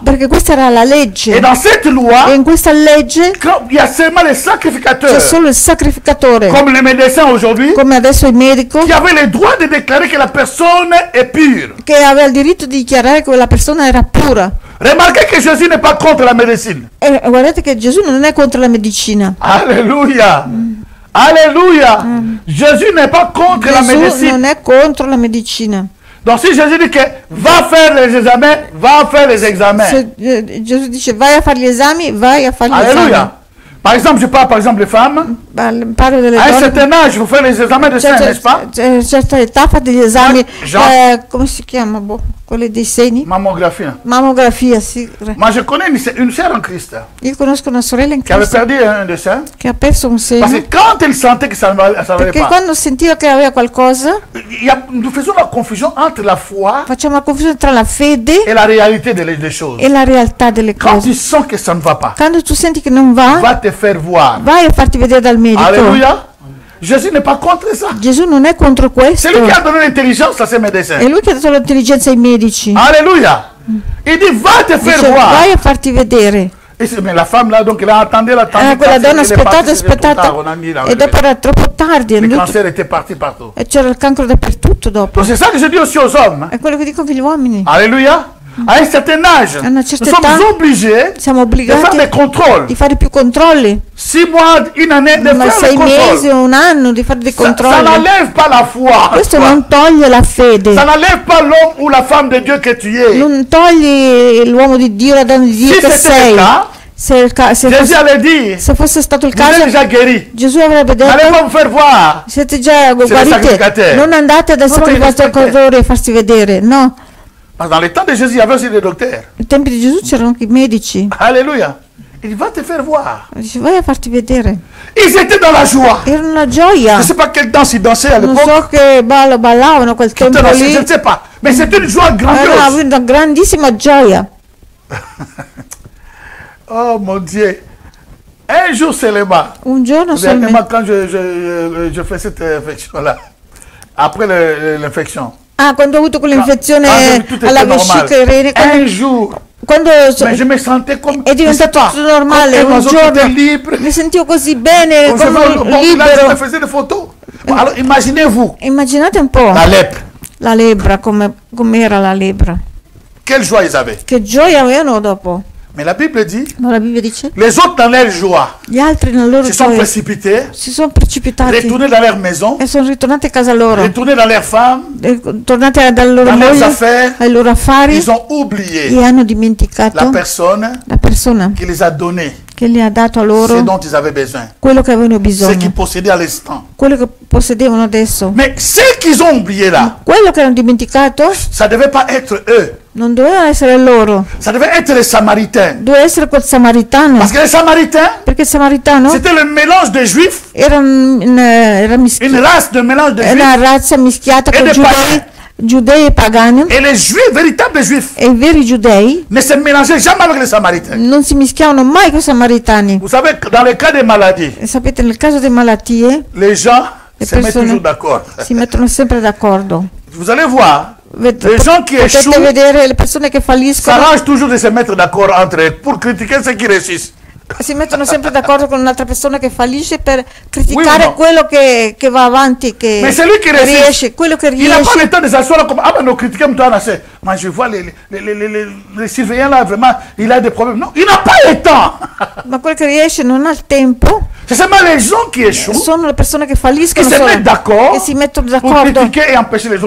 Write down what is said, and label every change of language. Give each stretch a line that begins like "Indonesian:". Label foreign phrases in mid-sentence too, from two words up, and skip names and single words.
Italian: perché questa era la
French: Et
Italian: legge.
French: dans cette
Italian: E
French: loi,
Italian: in questa legge
French: quand il y a seulement les
Italian: c'è
French: sacrificateurs,
Italian: solo il sacrificatore,
French: comme les médecins aujourd'hui,
Italian: come adesso il medico,
French: qui avaient le droit de déclarer que la personne est pure.
Italian: che aveva il diritto di dichiarare che quella persona era pura.
French: Remarquez que Jésus n'est pas contre la médecine.
Italian: E guardate che Gesù non è contro la medicina.
French: Alléluia. Alléluia. Jésus n'est pas contre la
Italian: Gesù non
French: médecine.
Italian: è contro la medicina.
French: Donc si Jésus dit que va faire les examens, va faire les examens.
Italian: Se Gesù dice vai a fare gli esami, vai a fare gli esami.
French: Alléluia. Par exemple, je parle par exemple des femmes.
Italian: Parlo delle
French: À un
Italian: donne.
French: certain âge, il faut faire les examens de sein, n'est-ce pas?
Italian: Certa età fate gli esami,
French: Jean-
Italian: come si chiama? Boh, quelli dei seni?
French: Mammographie.
Italian: Mammografia, sì.
French: Moi, je connais une sœur en Christ
Italian: Io conosco una sorella in
French: qui avait
Italian: Cristo
French: perdu un de sein.
Italian: che ha perso un
French: Parce
Italian: seno
French: que quand elle sentait que ça ne allait
Italian: perché
French: pas,
Italian: quando sentiva che aveva qualcosa
French: nous faisons la confusion entre la foi
Italian: facciamo la confusione tra la fede
French: et la réalité des choses.
Italian: e la realtà delle
French: Quand
Italian: cose.
French: tu sens que ça ne va pas,
Italian: Quando tu senti che non va,
French: va te faire voir.
Italian: vai a farti vedere dal medico.
French: Alléluia. Jésus n'est pas contre ça.
Italian: Gesù non è contro questo.
French: C'est lui qui a donné l'intelligence à ces médecins.
Italian: È lui che ha dato l'intelligenza ai medici.
French: Alléluia. Il dit, va te faire
Italian: Dice,
French: voir.
Italian: vai a farti vedere.
French: Mais la femme là, donc elle a attendu, elle a attendu.
Italian: Quella
French: Quand
Italian: donna
French: elle est partie,
Italian: aspettata,
French: c'était trop tard,
Italian: aspettata
French: on a mis là,
Italian: e dopo era troppo tardi, è
French: le
Italian: andato-
French: cancer était parti partout.
Italian: e c'era il cancro dappertutto dopo.
French: Donc c'est ça que je dis aussi aux hommes.
Italian: È quello che dico anche agli uomini.
French: Alléluia. À un certain âge,
Italian: A una
French: nous
Italian: certa
French: sommes
Italian: età
French: obligés
Italian: siamo
French: de faire
Italian: obbligati
French: des contrôles.
Italian: di fare più controlli,
French: 6 mois, une année, de
Italian: ma
French: faire
Italian: 6 des mesi
French: contrôles.
Italian: o un anno di fare dei
French: Ça
Italian: controlli.
French: n'enlève pas la foi.
Italian: Questo non toglie la fede,
French: Ça n'enlève pas l'homme ou la femme de Dieu que tu es.
Italian: non toglie l'uomo di Dio, la donna di Dio
French: Si
Italian: che
French: c'était
Italian: sei.
French: le cas,
Italian: Se
French: Jésus
Italian: fosse,
French: allait dire,
Italian: se fosse stato il
French: vous êtes
Italian: caso,
French: déjà guéri.
Italian: Gesù avrebbe
French: N'allez
Italian: detto
French: pas vous faire voir.
Italian: siete già
French: le
Italian: guariti,
French: sacrificatore.
Italian: non andate dal No, no, sacrificatore a farsi vedere, no.
French: Parce que dans les temps de Jésus, il y avait aussi des docteurs.
Italian: Ai tempi di Gesù c'erano anche i medici.
French: Alléluia. Il va te faire voir.
Italian: Dice vai a farti vedere.
French: Ils étaient dans la joie.
Italian: Era una gioia.
French: Je ne sais pas quelle danse ils dansaient à
Italian: Non
French: l'époque.
Italian: so che ballavano quel tempo lì.
French: Je ne sais pas. Mais c'était une joie
Italian: Era
French: grandiose.
Italian: una grandissima gioia.
French: Oh mon Dieu. Un jour seulement.
Italian: Un giorno
French: Dernièrement,
Italian: solamente.
French: quand je fais cette infection-là, après l'infection,
Italian: Quando ho avuto quell'infezione
French: quand tout était
Italian: alla
French: normal,
Italian: vescica irenica,
French: un jour,
Italian: quando
French: mais je me sentais comme
Italian: è diventato tutto normale,
French: comme un
Italian: un
French: oiseau qui était
Italian: giorno
French: libre.
Italian: mi sentivo così bene,
French: On se fait-
Italian: come
French: bon, là, je
Italian: libero.
French: me faisais des photos. Bon, alors imaginez-vous,
Italian: Immaginate un po'
French: la lèpre.
Italian: la lebbra, com'era la lebbra.
French: Quelle joie ils avaient.
Italian: Che gioia avevano dopo.
French: Mais la Bible dit,
Italian: Ma la Bibbia dice,
French: les autres dans leur joie
Italian: gli altri nella loro
French: se sont
Italian: gioia
French: précipités,
Italian: si sono precipitati
French: retournés dans leur maison,
Italian: e sono ritornati a casa loro,
French: retournés dans leurs femmes,
Italian: tornati dalle loro
French: dans leurs
Italian: mogli,
French: affaires.
Italian: ai loro affari,
French: Ils ont oublié
Italian: e hanno
French: la
Italian: dimenticato
French: personne
Italian: la persona
French: qui les a donné
Italian: che gli ha dato a
French: ce
Italian: loro
French: dont ils avaient besoin,
Italian: quello che avevano
French: ce qu'ils
Italian: bisogno,
French: possédaient à l'instant.
Italian: quello che possedevano adesso.
French: Mais ce qu'ils ont oublié là,
Italian: Quello che hanno dimenticato
French: ça ne devait pas être eux.
Italian: Non dovevano essere loro,
French: Ça devait être les Samaritains.
Italian: doveva essere quel samaritano.
French: Parce que les Samaritains,
Italian: Perché il samaritano
French: c'était le mélange des Juifs,
Italian: era
French: une race de mélange de
Italian: una
French: Juifs
Italian: razza mischiata E con dei giudei e pagani.
French: et les Juifs, véritables Juifs,
Italian: E i veri giudei
French: ne se mélangeaient jamais avec les Samaritains.
Italian: non si mischiavano mai con i samaritani.
French: Vous savez, dans les cas des maladies,
Italian: E sapete, nel caso di malattie
French: les gens
Italian: Le
French: se mettent
Italian: persone
French: toujours d'accord.
Italian: si mettono sempre d'accordo.
French: Vous allez voir, Les les gens qui
Italian: Potete
French: échouent
Italian: vedere le persone che falliscono
French: s'arrangent toujours de se mettre d'accord entre eux pour critiquer ceux qui réussissent.
Italian: si mettono sempre d'accordo con un'altra persona che fallisce per criticare no? quello che va avanti, che
French: Mais celui qui réussit,
Italian: riesce, quello che
French: il n'a pas
Italian: riesce.
French: le temps de s'asseoir comme ah ben nous critiquons toi là c'est moi je vois les surveillants là vraiment il a des problèmes. Non, il n'a pas le temps.
Italian: Ma quello che riesce non ha il tempo.
French: C'est seulement les gens qui échouent
Italian: Sono le persone che
French: qui
Italian: falliscono
French: se
Italian: solo,
French: mettent d'accord
Italian: che si mettono
French: pour
Italian: d'accordo
French: critiquer et empêcher les autres